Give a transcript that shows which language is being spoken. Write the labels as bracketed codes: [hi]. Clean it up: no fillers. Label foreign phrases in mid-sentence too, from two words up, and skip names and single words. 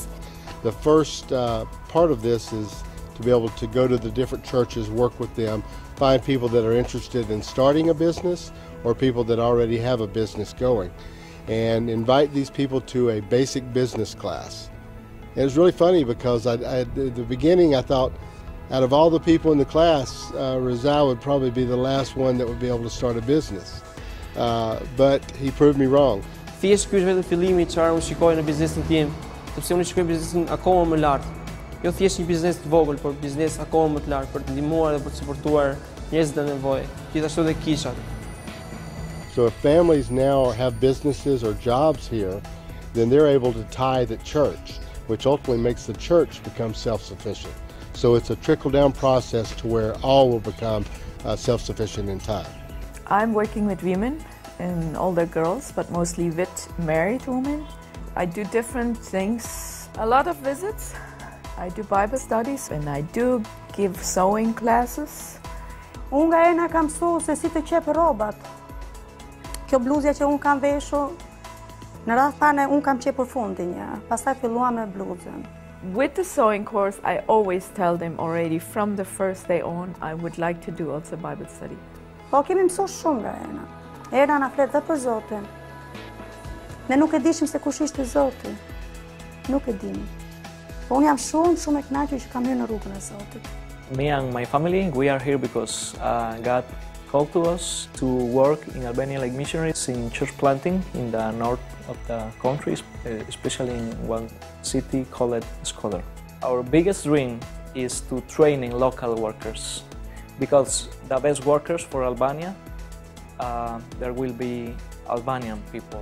[en] The first part of this is to be able to go to the different churches, work with them, find people that are interested in starting a business or people that already have a business going, and invite these people to a basic business class. It was really funny because at the beginning I thought out of all the people in the class, Rizal would probably be the last one that would be able to start a business. But he proved me wrong. [sq] Thjesht ky është vetëm fillimi çfarë unë shikoj në biznesin tim, sepse unë shikoj biznesin akoma më lart. Jo thjesht një biznes të vogël, por biznes akoma më të lartë për të ndihmuar dhe për të suportuar njerëzit në nevojë, gjithashtu edhe kishat. [en] So if families now have businesses or jobs here, then they're able to tithe at church, which ultimately makes the church become self-sufficient. So it's a trickle-down process to where all will become self-sufficient in time. I'm working with women and older girls, but mostly with married women. I do different things, a lot of visits. I do Bible studies and I do give sewing classes. [sq] Unë nga Ena kam mësuar se si të qep rrobat. Kjo bluzja që unë kam veshur, në radhë tane unë kam qepur fundin një, pastaj filluam me bluzën. [en] With the sewing course, I always tell them already from the first day on, I would like to do also Bible study. [sq] Po kemi mësuar shumë nga Ena. Ena na flet dhe për Zotin. Ne nuk e dishim se kush ishte Zoti. Nuk e dimi. Po unë jam shumë e kënaqur që kam hyrë në rrugën e Zotit. [en] Me and my family, we are here because God called to us to work in Albania like missionaries in church planting in the north of the country, especially in one city called Shkodër. Our biggest dream is to training local workers, because the best workers for Albania, there will be Albanian people.